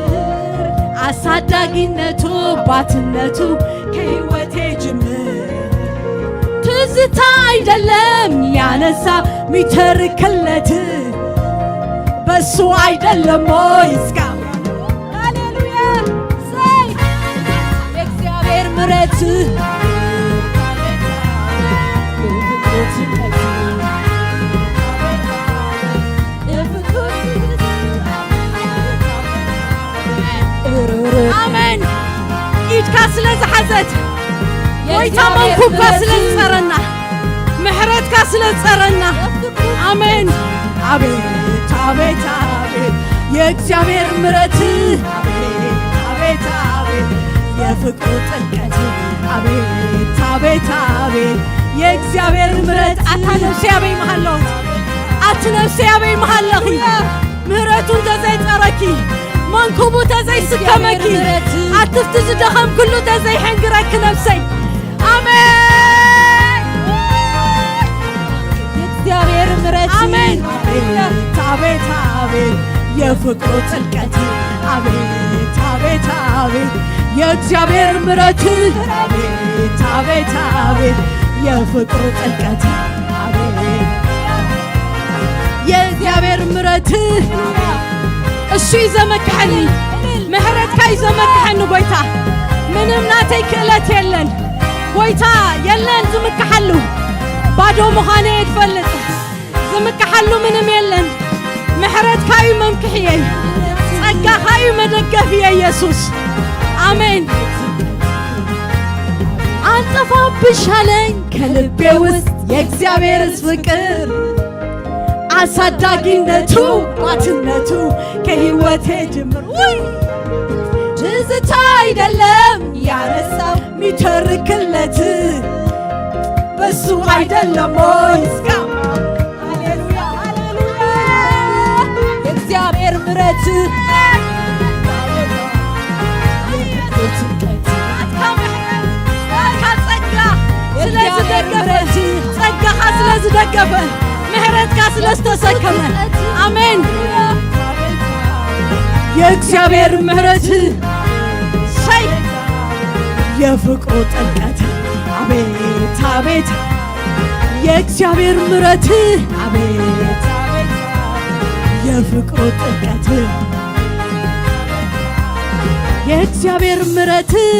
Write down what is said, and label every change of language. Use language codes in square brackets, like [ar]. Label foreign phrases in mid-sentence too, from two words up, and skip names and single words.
[am] አሳዳጊነቱ አባትነቱ ከሕይወቴ ጅምር ትዝታ አይደለም ያነሳ ሚተርክለት በሱ አይደለም ወይ እስካሁን ሃሌሉያ ሳይ የእግዚአብሔር ምሕረት [ti] አሜን ኢድካ ስለዝሓዘት ወይታ መንኩብካ ስለዝፀረና ምሕረትካ ስለዝፀረና አሜን አቤት [am] አቤት አቤት የእግዚአብሔር ምሕረት አቤት አቤት የፍቅሩ ጥልቀት አቤት አቤት አቤት የእግዚአብሔር ምሕረት [ti] አታ ነፍሴ አበይ መሃለኹ አቲ ነፍሴ አበይ መሃለኺ ምሕረቱ እንተዘይፀረኪ መንኩቡ ተዘይስከመኪ አትፍቲ ዝደኸም ኩሉ ተዘይሕንግረኪ ነፍሰይ [am] አሜን የእግዚአብሔር ምሕረት አሜን አቤት አቤት የፍቅሩ ጥልቀት አቤት አቤት አቤት የእግዚአብሔር ምሕረት አቤት አቤት አቤት የፍቅሩ ጥልቀት አቤት የእግዚአብሔር ምሕረት እሱ [ti] ይዘመክሐኒ ምሕረትካ ይዘመክሐኒ ጎይታ ምንም ናተይ ክእለት የለን ጎይታ የለን ዝምክሐሉ ባዶ ምዃነ የትፈልጥ ዝምክሐሉ ምንም የለን ምሕረትካ እዩ መምክሕየይ ጸጋኻ እዩ መደገፍየ ኢየሱስ አሜን [am] አልጠፋብሽ አለኝ ከልቤ ውስጥ የእግዚአብሔርስ ፍቅር አሳዳጊነቱ አባትነቱ ከሕይወቴ ጅምር ትዝታ አይደለም ያነሳው ሚተርክለት በሱ አይደለም ወይ እስካሁን ሃሌሉያ ሃሌሉያ የእግዚአብሔር ምሕረት [ti] ዝደገፈ ጸጋኻ ስለ ዝደገፈ ምሕረትካ ስለ ዝተሰከመ [am] አሜን የእግዚአብሔር ምሕረት ሳይ የፍቅሩ ጥልቀት አቤት አቤት የእግዚአብሔር ምሕረት አቤት የፍቅሩ ጥልቀት የእግዚአብሔር ምሕረት